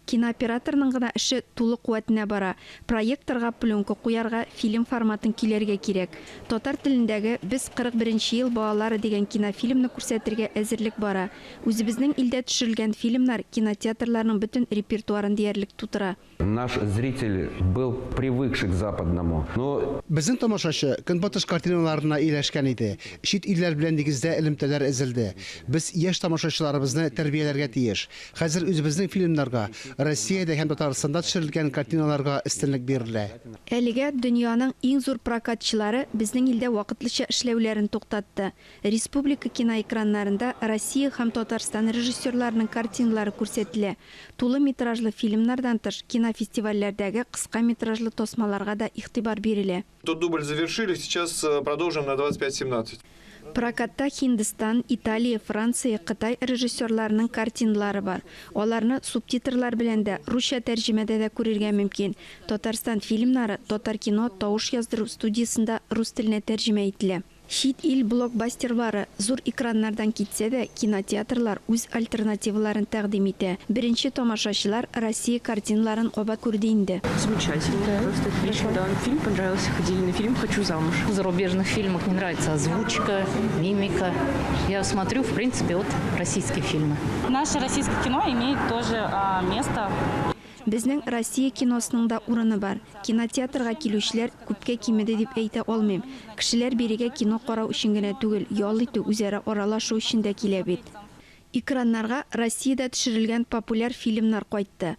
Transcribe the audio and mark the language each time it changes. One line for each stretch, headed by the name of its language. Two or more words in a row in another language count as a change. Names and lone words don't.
Tatar: Кинооператорның гына эше тулы куәтенә бара. Проекторга пленка куярга, фильм форматын килергә кирәк. Татар телендәге «Без 41 ел балалары» дигән кинофильмны күрсәтергә әзерлек бара. Үзебезнең илдә төшерелгән фильмнар кинотеатрларның бөтен репертуарын диярлек тутыра.
Russian: Наш зритель был привыкший к западному, но
Tatar: Безнең тамашачы көнбатыш картиналарына ияләшкән иде. Чит илләр белән нигездә элемтәләр эзелде. Без яшь тамашачыларыбызны тәрбияләргә тиеш. Хәзер үзебезнең фильмнарга, Россиядә һәм Татарстанда төшерелгән картиналарга өстенлек бирелә. Әлегә дөньяның иң зур прокатчылары безнең илдә вакытлыча эшләүләрен туктатты. Республика киноэкраннарында Россия һәм Татарстан режиссерларының картиналары күрсәтелә. Тулы метражлы фильмнардан тыш кинофестивальләрдәге кыска метражлы тосмаларга да игътибар бирелә.
Russian: Тот дубль завершили, сейчас продолжим на 25-17.
Tatar: Прокатта Хиндстан, Италия, Франция, Кытай режиссерларының картиналары бар. Аларны субтитрлар белән дә, русча тәрҗемәдә дә күрергә мөмкин. Татарстан фильмнары Татар кино тавыш яздыру студиясында рус теленә тәрҗемә ителә. Шит ил блокбастерлары зур экраннардан китсә дә, кинотеатрлар үз альтернативаларын тәкъдим итә. Беренче тамашачылар Россия картиналарын кабат күрде инде.
Russian: Замечательно. Просто отлично. Да, фильм понравился. Ходили на фильм «Хочу замуж». В зарубежных фильмах мне нравится озвучка, мимика. Я смотрю, в принципе, вот российские фильмы. Наше российское кино имеет тоже место.
Tatar: Безнең Россия киносының да урыны бар. Кинотеатрга килүчеләр күпкә кимеде дип әйтә алмыйм. Кешеләр бирегә кино карау өчен генә түгел, ял итү, үзара аралашу өчен дә килә бит. Экраннарга Россиядә төшерелгән популяр фильмнар кайтты.